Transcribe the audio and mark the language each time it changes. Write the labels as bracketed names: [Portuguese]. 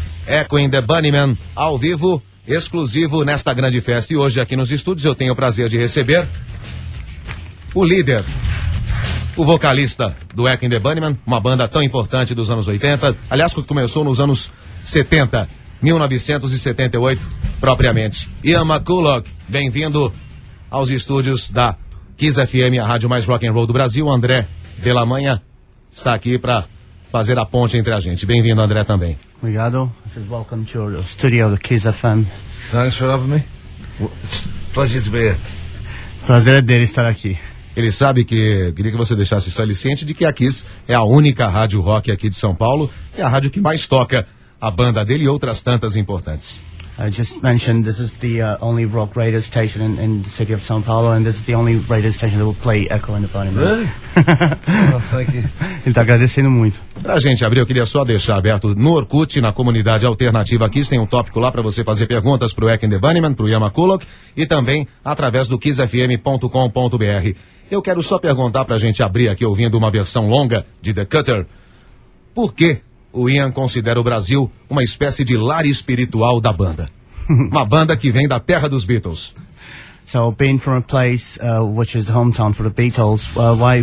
[Portuguese] Echo and the Bunnymen, ao vivo, exclusivo nesta grande festa. E hoje aqui nos estúdios eu tenho o prazer de receber o líder, o vocalista do Echo and the Bunnymen, uma banda tão importante dos anos 80, aliás, que começou nos anos 70, 1978, propriamente. Ian McCulloch, bem-vindo aos estúdios da Kiss FM, a rádio mais rock and roll do Brasil. André Belamanha está aqui para fazer a ponte entre a gente. Bem-vindo, André, também. Obrigado. [English] This is welcome to your studio, the Kiss FM. Thanks for having me. Pleasure to be here. [Portuguese] Prazer é dele estar aqui. Ele sabe que, queria que você deixasse só ele ciente de que a Kiss é a única rádio rock aqui de São Paulo e a rádio que mais toca a banda dele e outras tantas importantes. [English] I just mentioned this is the only rock radio station in the city of São Paulo and this is the only radio station that will play Echo and the Bunnymen. Really? [Portuguese] Ele está agradecendo muito. Pra gente abrir, eu queria só deixar aberto no Orkut, na comunidade alternativa Kiss, tem um tópico lá para você fazer perguntas pro Echo and the Bunnymen, pro Ian McCulloch e também através do kissfm.com.br. Eu quero só perguntar pra gente abrir aqui ouvindo uma versão longa de The Cutter. Por quê? O Ian considera o Brasil uma espécie de lar espiritual da banda. Uma banda que vem da terra dos Beatles. [English] So, being from a place which is hometown for the Beatles, why...